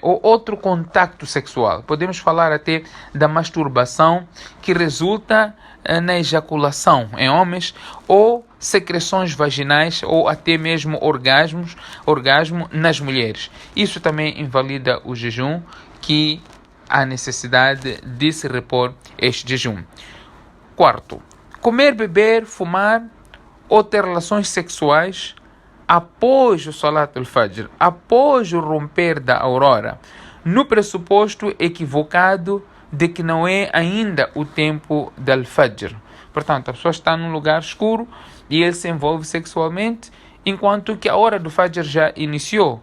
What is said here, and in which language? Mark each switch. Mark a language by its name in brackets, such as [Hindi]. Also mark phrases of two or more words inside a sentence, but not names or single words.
[Portuguese] Ou outro contato sexual. Podemos falar até da masturbação que resulta na ejaculação em homens, ou secreções vaginais, ou até mesmo orgasmo nas mulheres. Isso também invalida o jejum, que há necessidade de se repor este jejum. Quarto, comer, beber, fumar ou ter relações sexuais após o [Arabic] صلاة الفجر, [Portuguese] após o romper da aurora, no pressuposto equivocado de que não é ainda o tempo da al-Fajr. Portanto, a pessoa está num lugar escuro e ele se envolve sexualmente, enquanto que a hora do Fajr já iniciou.